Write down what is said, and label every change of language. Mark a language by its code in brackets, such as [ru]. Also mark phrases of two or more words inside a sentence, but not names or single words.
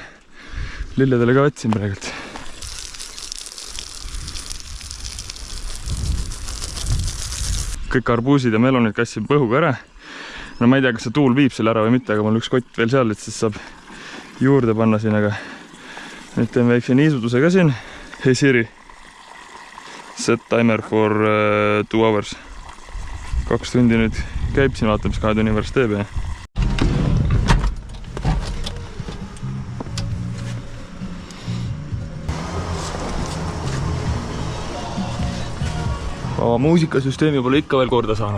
[et] Lilledele ka võtsin praegult. Kõik arbuusid ja melonid kassin põhuga ära. No ma ei tea, kas see tuul viib selle ära või mitte, aga mul üks kott veel seal, et siis saab juurde panna siin, aga nüüd teen väikse niisutuse ka siin. [en] Hey Siri, set timer for 2 hours. [et] 2 tundi nüüd käib siin, vaata, mis 2 tunni pärast teeb ja muusikasüsteemi pole ikka veel korda saanud.